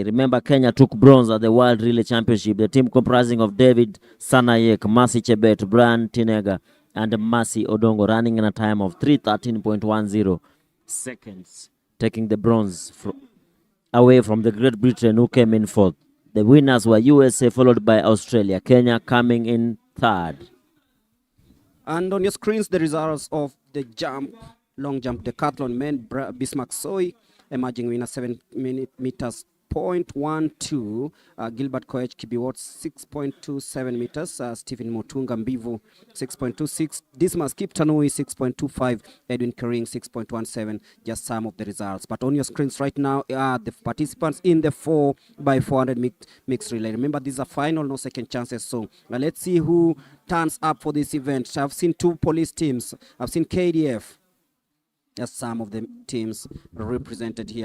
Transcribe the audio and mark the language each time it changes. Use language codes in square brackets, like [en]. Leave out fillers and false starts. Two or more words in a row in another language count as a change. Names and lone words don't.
[en] Remember, Kenya took bronze at the World Relay Championship. The team comprising of David Sanayek, Mercy Chebet, Brian Tinega, and Mercy Odongo, running in a time of 3:13.10 seconds, taking the bronze away from the Great Britain, who came in fourth. The winners were USA, followed by Australia. Kenya coming in third. And on your screens, the results of the long jump decathlon men. Bismarck Soy emerging winner 7 meters 6.12. Gilbert Koech Kibiwot 6.27 meters. Stephen Motunga Mbivu 6.26. Dismas Kiptanui 6.25. Edwin Kering 6.17. Just some of the results. But on your screens right now are the participants in the 4x400 mixed relay. Remember, these are final, no second chances. So let's see who turns up for this event. I've seen 2 police teams. I've seen KDF. As some of the teams represented here.